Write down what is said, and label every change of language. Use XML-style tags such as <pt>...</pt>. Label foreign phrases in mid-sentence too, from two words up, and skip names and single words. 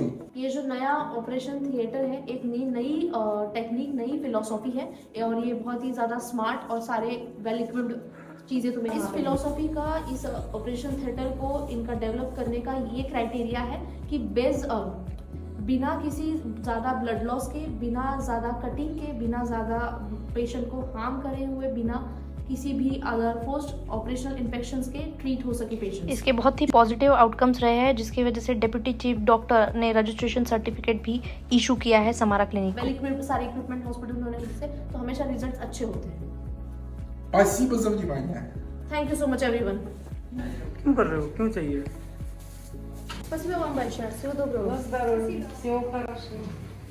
<hi>ये जो नया ऑपरेशन थिएटर है, एक नई टेक्निक, नई फिलोसॉफी है, और ये बहुत ही ज़्यादा स्मार्ट और सारे</hi> <en>well equipped</en> <hi>चीज़ें तुम्हें इस फिलोसॉफी का, इस ऑपरेशन थिएटर को इनका डेवलप करने का ये क्राइटेरिया है कि बिना किसी ज़्यादा</hi> <en>blood loss</en> <hi>के, बिना ज़्यादा कटिंग के, बिना ज़्यादा पेशेंट को हार्म करे हुए, बिना किसी भी</hi> <en>other post operational infections</en> <hi>के ट्रीट हो सके पेशेंट। इसके बहुत ही</hi> <en>positive outcomes</en> <hi>रहे हैं, जिसकी वजह से</hi> <en>deputy chief doctor</en> <hi>ने</hi> <en>registration certificate</en> <hi>भी इशू किया है समारा क्लिनिक को।</hi> <en>well equipped</en> <hi>सारे</hi> <en>equipment hospital</en> <hi>में होने से तो हमेशा रिजल्ट अच्छे होते हैं।</hi> <ru>спасибо за внимание.</ru> <en>thank you so much everyone.</en> <hi>क्यों कर रहे हो, क्यों चाहिए?</hi> <ru>Спасибо вам большое. Всего доброго. На здоровье. Всего хорошего.</ru>